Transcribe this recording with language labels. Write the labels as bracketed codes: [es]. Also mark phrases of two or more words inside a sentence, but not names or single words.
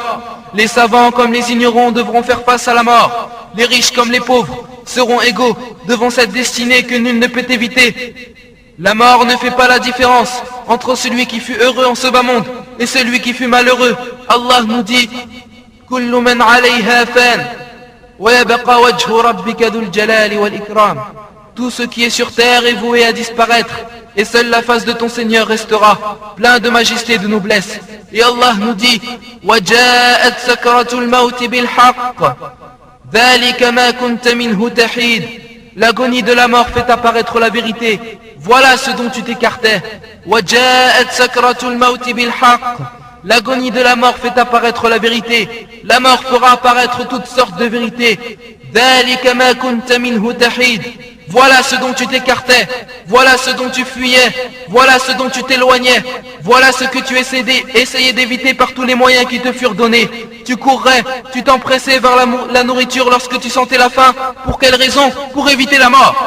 [fr] Les savants comme les ignorants devront faire face à la mort. Les riches comme les pauvres seront égaux devant cette destinée que nul ne peut éviter. La mort ne fait pas la différence entre celui qui fut heureux en ce bas monde et celui qui fut malheureux. Allah nous dit: [ar] كل من عليها فان ويبقى وجه ربك ذو الجلال والإكرام. [fr] Tout ce qui est sur terre est voué à disparaître, et seule la face de ton Seigneur restera, plein de majesté et de noblesse. Et Allah nous dit: [ar] وجاءت سكرة الموت بالحق ذلك ما كنت منه تحيد. [fr] L'agonie de la mort fait apparaître la vérité. Voilà ce dont tu t'écartais. [ar] وجاءت سكرة الموت بالحق. [fr] L'agonie de la mort fait apparaître la vérité. La mort fera apparaître toutes sortes de vérités. [ar] ذلك ما كنت منه تحيد. [fr] voilà ce dont tu t'écartais, voilà ce dont tu fuyais, voilà ce dont tu t'éloignais, voilà ce que tu essayais d'éviter par tous les moyens qui te furent donnés. Tu courrais, tu t'empressais vers la nourriture lorsque tu sentais la faim. Pour quelle raison? Pour éviter la mort.